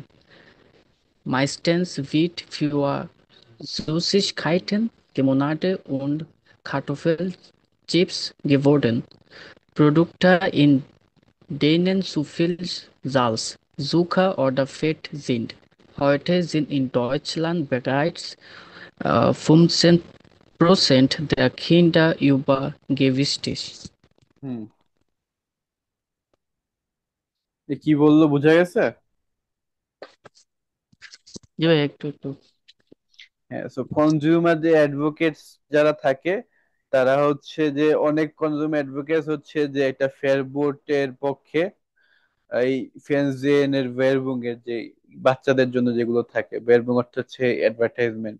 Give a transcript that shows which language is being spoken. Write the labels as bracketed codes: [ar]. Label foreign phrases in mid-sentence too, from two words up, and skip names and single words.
[de] Meistens wird für Süßigkeiten, Limonade und Kartoffelchips geworben. Produkte, in denen zu viel Salz, Zucker oder Fett sind. Heute sind in Deutschland bereits 15% der Kinder übergewichtig. [bn] হুম। কি বললো, বোঝা গেছে? জি ভাই, একটু একটু। হ্যাঁ, সো কনজিউমার যে অ্যাডভোকেটস যারা থাকে, তারা হচ্ছে যে অনেক [en] consumer advocates [bn] হচ্ছে যে একটা ফেয়ার বোটের পক্ষে, এই ফেনজেন এর ভেরবুং এর যে বাচ্চাদের জন্য যেগুলো থাকে, ভেরবুং অর্থ হচ্ছে অ্যাডভার্টাইজমেন্ট।